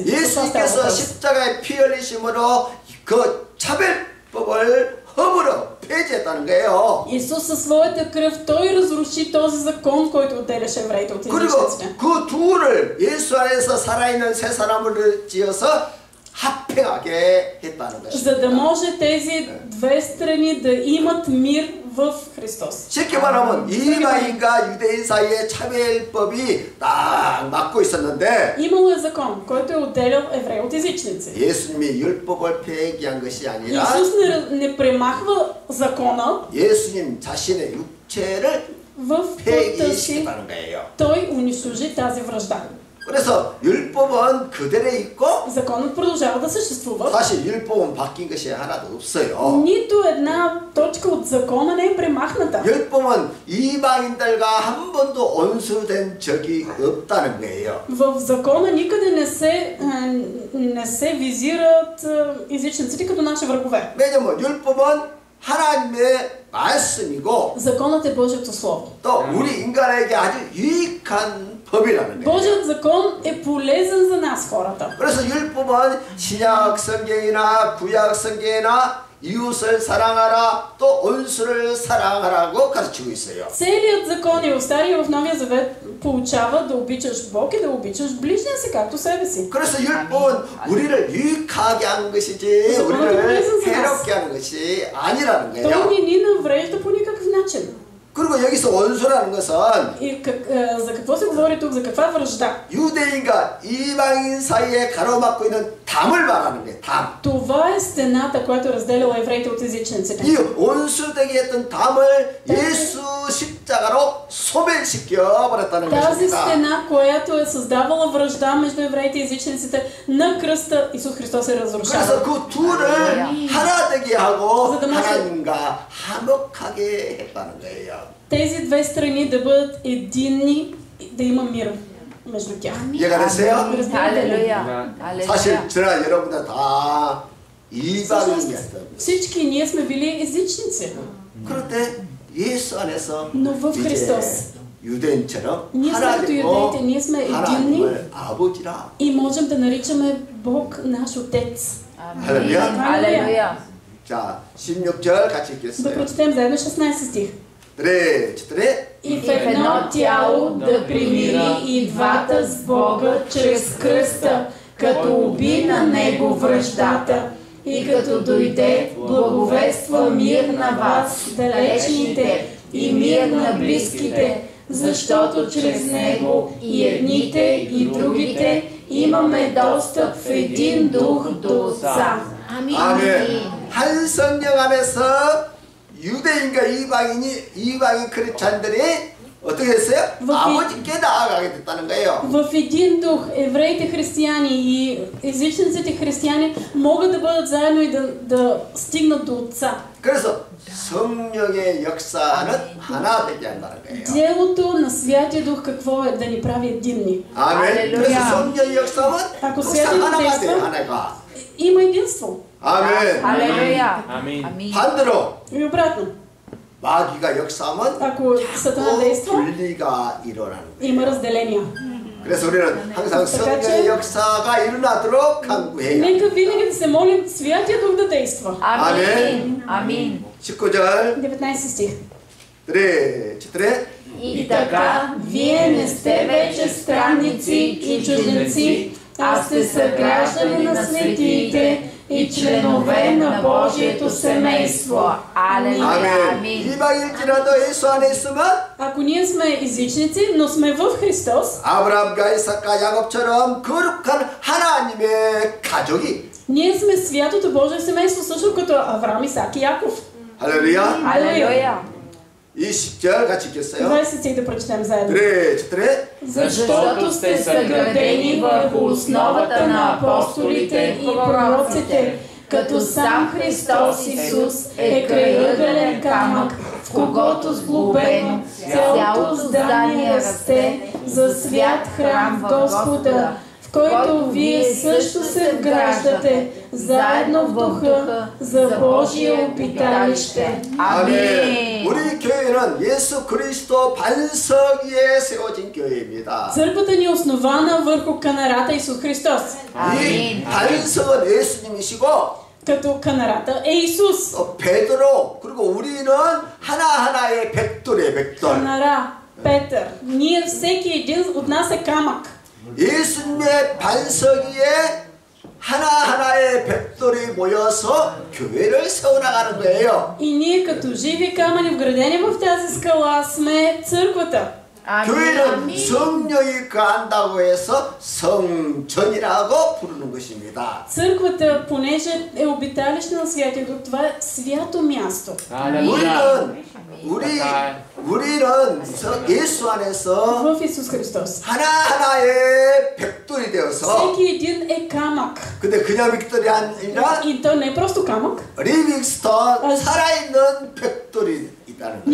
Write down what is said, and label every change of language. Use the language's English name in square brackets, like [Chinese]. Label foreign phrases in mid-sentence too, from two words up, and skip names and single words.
[Korean] 예수님께서 십자가에 피 흘리심으로 그 차별법을 허물어 폐지했다는 거예요. [Bulgarian] Исус със своята кръв, той разруши този закон, който отделяше евреите от [Korean] 그리고 [Bulgarian] езичниците. [Korean] 그 둘을 예수 안에서 살아있는 새 사람을 지어서 합평하게 했다는 것입니다. [Bulgarian] За да може тези две страни да имат мир в Христос. [Korean] 쉽게 말하면 이방인과 유대인 사이의 차별법이 딱 맞고 있었는데 [Bulgarian] Имало е закон, който е отделял евреи от езичници. [Korean] 예수님이 율법을 폐기한 것이 아니라 [Bulgarian] Исус не премахва закона [Korean] 예수님 자신의 육체를 [Bulgarian] в пътя си. [Korean] 폐기시켰다는 거예요. [Bulgarian] Той унищожи тази вражда. [Korean] 그래서 율법은 그대로 있고 [Bulgarian] Законът продължава да съществува. [Korean] 사실 율법은 바뀐 것이 하나도 없어요. [Bulgarian] Нито една точка от закона не е премахната. [Korean] 율법은 이방인들과 한 번도 온수된 적이 없다는 거예요. [Bulgarian] В закона никъде не се визират езичниците като наши врагове. [Korean] 왜냐면 율법은 하나님의 말씀이고 [Bulgarian] Законът е Божието Слово. [Korean] 또 우리 인간에게 아주 유익한 법이라는 거예요. [Bulgarian] Божият закон е полезен за нас, хората. [Korean] 그래서 율법은 신약 성경이나 구약 성경이나 이웃을 사랑하라 또 온수를 사랑하라고 가르치고 있어요. [Bulgarian] Целият закон и в Стария и в Новия Завет получава да обичаш Бог и да обичаш ближния си както себе си. [Korean] 그래서 율법은 우리를 유익하게 하는 것이지 우리를 해롭게 하는 것이 아니라는 [Bulgarian] Той [Korean] 거예요. [Bulgarian] не ни наврежда по никакъв начин. [Korean] 그리고 여기서 원수라는 것은 [Bulgarian] И за какво се говори тук? За каква вражда? [Korean] 유대인과 이방인 사이에 가로막고 있는 담을 말하는 거예요. 담. [Bulgarian] Това е стената, която разделяла евреите от езичниците. [Korean] 이 원수되게 했던 담을 예수 십자가로 소멸시켜 버렸다는 [Bulgarian] Тази [Korean] 것입니다. [Bulgarian] стена, която е създавала вражда между евреите и езичниците, на кръста Исус Христос е разрушава. [Korean] 그래서 그 둘을 하나 되게 하고 그래서 하나님과 화목하게 했다는 거예요. [Bulgarian] Тези две страни да бъдат единни и да има мир между тях. [Korean] 이해가 됐어요? 할렐루야. 사실 저나 여러분들 다 이방인이었던 [Bulgarian] Всички ние сме били езичници, [Korean] 그런데 예수 안에서 [Bulgarian] но в [Korean] 이제 [Bulgarian] Христос [Korean] 유대인처럼 [Bulgarian] ние сме като юдеите, ние сме единни [Korean] 하나님을 아버지라. [Bulgarian] и можем да наричаме Бог наш Отец. [Korean] 할렐루야. 할렐루야. 자, 16절 같이 [Bulgarian] Да [Korean] 읽겠어요. [Bulgarian] прочетем заедно 16 стих. [Korean] 그래, [Bulgarian] И в едно тяло да примири и двата с Бога чрез кръста, като уби на Него враждата, и като дойде благовества мир на вас, далечните, и мир на близките, защото чрез Него и едните и другите имаме достъп в един дух до Отца. [Korean] 아멘. 한 성령 안에서 유대인과 이방인 크리스찬들이 어떻게 했어요? 아버지께 나아가게 됐다는 거예요. В един дух евреите християни и езичниците християни могат да бъдат заедно и да стигнат до Отца. 그래서 성령의 역사는 하나 되게 한다는 거예요. [Bulgarian] Делото на Святия Дух какво е? Да ни прави единни. [Korean] 아멘. 그래서 성령의 역사는 [Bulgarian] Ако [Korean] 항상 [Bulgarian] Святия Дух [Korean] 하나가 돼요. [Bulgarian] действа, [Korean] 하나가. [Bulgarian] има единство. [Korean] 아멘. 할렐루야. 아멘. 반대로 [Bulgarian] И обратно. [Korean] 마귀가 역사하면 [Bulgarian] Ако Сатана [Korean] 또 [Bulgarian] действа, [Korean] 분리가 일어나는 거예요. [Bulgarian] има разделения. [Korean] 그래서 우리는 항상 성령의 역사가 일어나도록 간구해요. [Bulgarian] Нека винаги да се молим Святия Дух да действа. [Korean] 아멘. 아멘. 19절 [Bulgarian] 19 стих. [Korean] 그래, [Bulgarian] четире. И така, Вие не сте вече странници и чужденци, а сте съграждани на светиите и членове на Божието семейство. [Korean] 할렐루야. 아멘. 아멘. 이방일지라도 예수 안에 있으면 [Bulgarian] Ако ние сме езичници, но сме в Христос, [Korean] 아브라함과 이삭과 야곱처럼 거룩한 하나님의 가족이. [Bulgarian] ние сме святото Божие семейство, също като Авраам, Исак и Яков. [Korean] 할렐루야. 할렐루야. 20절 같이 읽겠어요. [Bulgarian] 20 стих да прочетем заедно. [Korean] 그래, четире. [Bulgarian] Защото сте съградени върху основата на апостолите и пророците, като сам Христос Исус е крайъгълен камък, в когото сглобено цялото здание расте за свят храм в Господа, в който вие също се вграждате заедно в духа за Божие обиталище. [Korean] 아멘. 우리 교회는 예수 그리스도 반석 위에 세워진 교회입니다. [Bulgarian] Църквата ни е основана върху канарата Исус Христос. [Korean] 이 반석은 예수님이시고 [Bulgarian] Като канарата е Исус. [Korean] 또 베드로 그리고 우리는 하나하나의 백돌이에요. 백돌. [Bulgarian] Канара, Петър. Ние всеки един от нас е камък. [Korean] 예수님의 반석 위에 하나하나의 벽돌이 모여서 교회를 세워나가는 거예요. [Bulgarian] И ние като живи камъни вградени в тази скала сме църквата. [Korean] 교회는 성령이 거한다고 해서 성전이라고 부르는 것입니다. [Bulgarian] Църквата, понеже е обиталище на Святия Дух, това е свято място. [Korean] 우리는 예수 안에서 [Bulgarian] В Исус Христос. [Korean] 하나하나의 벽돌이 되어서 [Bulgarian] Всеки един е камък. [Korean] 근데 그냥 벽돌이 아니라 [Bulgarian] И то не е просто камък. [Korean] 리빙스턴 살아있는 벽돌이 있다는 거예요.